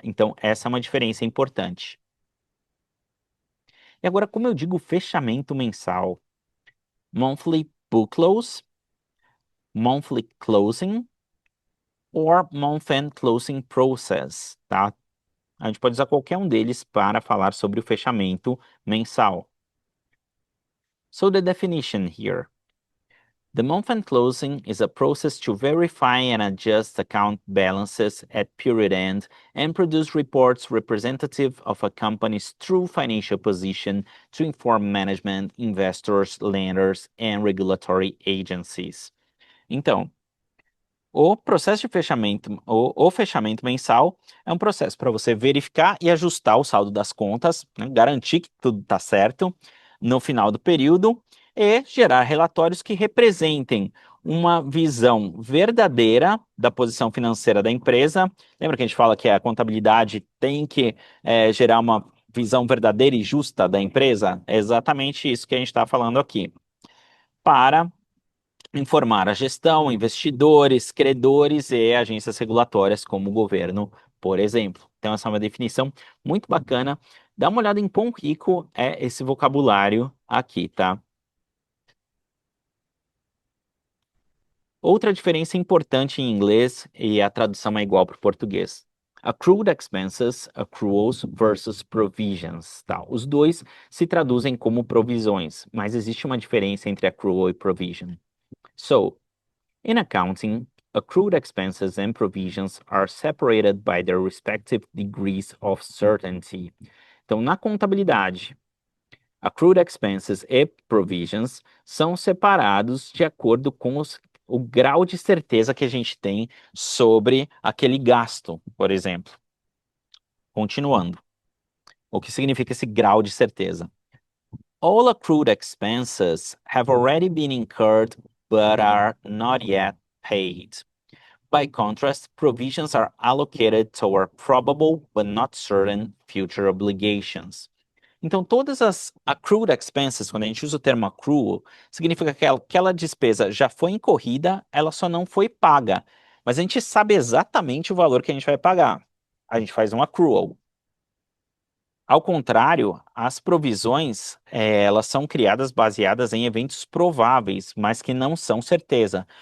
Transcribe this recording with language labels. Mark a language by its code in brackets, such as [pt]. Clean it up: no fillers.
[pt] Então, essa é uma diferença importante. E agora, como eu digo fechamento mensal? [en] Monthly book close, monthly closing, or month-end closing process, tá? [pt] A gente pode usar qualquer um deles para falar sobre o fechamento mensal. [en] So the definition here. The month-end closing is a process to verify and adjust account balances at period end and produce reports representative of a company's true financial position to inform management, investors, lenders, and regulatory agencies. [pt] Então, o processo de fechamento, o fechamento mensal é um processo para você verificar e ajustar o saldo das contas, né, garantir que tudo está certo no final do período e gerar relatórios que representem uma visão verdadeira da posição financeira da empresa. Lembra que a gente fala que a contabilidade tem que gerar uma visão verdadeira e justa da empresa? É exatamente isso que a gente está falando aqui. Para informar a gestão, investidores, credores e agências regulatórias como o governo, por exemplo. Então, essa é uma definição muito bacana. Dá uma olhada em quão rico é esse vocabulário aqui, tá? Outra diferença importante em inglês, e a tradução é igual para o português. [en] Accrued expenses, accruals versus provisions, tá? [pt] Os dois se traduzem como provisões, mas existe uma diferença entre accrual e provision. [en] So, in accounting, accrued expenses and provisions are separated by their respective degrees of certainty. [pt] Então, na contabilidade, accrued expenses e provisions são separados de acordo com o grau de certeza que a gente tem sobre aquele gasto, por exemplo. Continuando. O que significa esse grau de certeza? [en] All accrued expenses have already been incurred but are not yet paid. By contrast, provisions are allocated toward probable but not certain future obligations. [pt] Então, todas as accrued expenses, quando a gente usa o termo accrual, significa que aquela despesa já foi incorrida, ela só não foi paga. Mas a gente sabe exatamente o valor que a gente vai pagar. A gente faz um accrual. Ao contrário, as provisões, elas são criadas baseadas em eventos prováveis, mas que não são certeza.